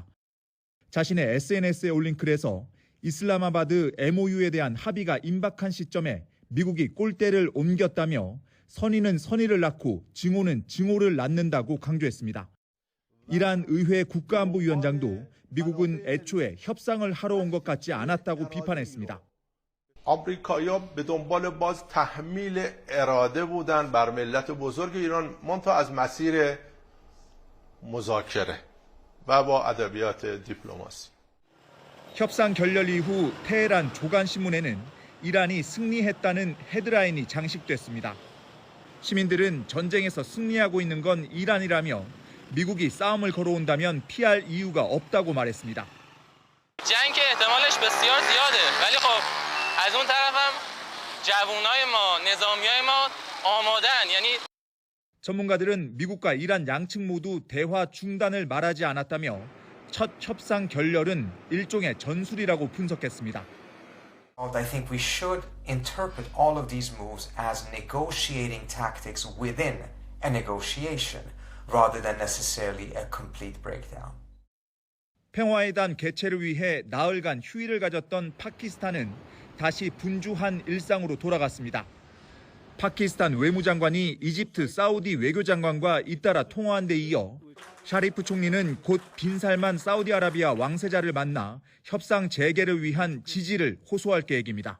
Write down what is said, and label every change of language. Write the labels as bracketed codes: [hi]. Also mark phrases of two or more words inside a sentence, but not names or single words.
[ko] 자신의 SNS에 올린 글에서 이슬라마바드 MOU에 대한 합의가 임박한 시점에 미국이 꼴대를 옮겼다며 선의는 선의를 낳고 증오는 증오를 낳는다고 강조했습니다. 이란 의회 국가안보위원장도 미국은 애초에 협상을 하러 온 것 같지 않았다고 비판했습니다. [fa] آمریکایی‌ها به دنبال باز تحمیل اراده بودن بر ملت بزرگ ایران منتها از مسیر مذاکره و با ادبیات دیپلماسی. [ko] 협상 결렬 이후 테헤란 조간신문에는 이란이 승리했다는 헤드라인이 장식됐습니다. 시민들은 전쟁에서 승리하고 있는 건 이란이라며 미국이 싸움을 걸어온다면 피할 이유가 없다고 말했습니다. [fa] جنگ که احتمالش بسیار زیاده ولی خب از اون طرفم جوانای ما نظامیای ما آماده‌اند یعنی [ko] 전문가들은 미국과 이란 양측 모두 대화 중단을 말하지 않았다며 첫 협상 결렬은 일종의 전술이라고 분석했습니다. [en] I think we should interpret all of these moves as negotiating tactics within a negotiation rather than necessarily a complete breakdown. [ko] 평화회담 개최를 위해 나흘간 휴일을 가졌던 파키스탄은 다시 분주한 일상으로 돌아갔습니다. 파키스탄 외무장관이 이집트 사우디 외교장관과 잇따라 통화한 데 이어 샤리프 총리는 곧 빈살만 사우디아라비아 왕세자를 만나 협상 재개를 위한 지지를 호소할 계획입니다.